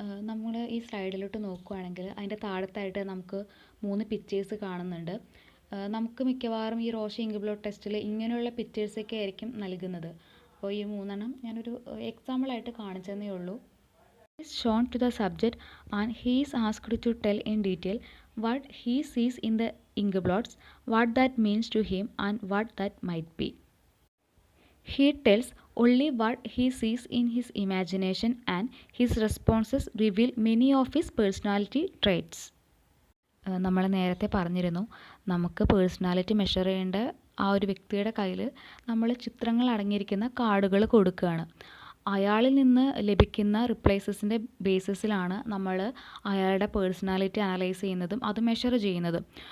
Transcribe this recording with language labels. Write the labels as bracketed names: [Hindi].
[Malayalam] നമ്മൾ ഈ സ്ലൈഡിലോട്ട് നോക്കുകയാണെങ്കിൽ അതിൻ്റെ താഴത്തായിട്ട് നമുക്ക് 3 പിക്ചേഴ്സ് കാണുന്നുണ്ട്. നമുക്ക് മിക്കവാറും ഈ റോർസ്ചാച്ച് ഇങ്ക്-ബ്ലോട്ട് ടെസ്റ്റിൽ ഇങ്ങനെയുള്ള പിക്ചേഴ്സൊക്കെ ആയിരിക്കും നൽകുന്നത്. അപ്പോൾ ഈ 3 ഞാനൊരു എക്സാമ്പിളായിട്ട് കാണിച്ചതേ ഉള്ളൂ. [English] Is shown to the subject and he is asked to tell in detail what he sees in the ink-blots, what that means to him and what that might be. He tells only what he sees in his imagination and his responses reveal many of his personality traits. [Malayalam] നമ്മൾ നേരത്തെ പറഞ്ഞിരുന്നു, നമുക്ക് personality measure ചെയ്യേണ്ട ആ ഒരു വ്യക്തിയുടെ കയ്യിൽ നമ്മൾ ചിത്രങ്ങൾ അടങ്ങിയിരിക്കുന്ന കാർഡുകൾ കൊടുക്കുകയാണ്. അയാളിൽ നിന്ന് ലഭിക്കുന്ന റിപ്ലൈസസിൻ്റെ ബേസിസിലാണ് നമ്മൾ അയാളുടെ പേഴ്സണാലിറ്റി അനലൈസ് ചെയ്യുന്നതും അത് മെഷർ ചെയ്യുന്നതും.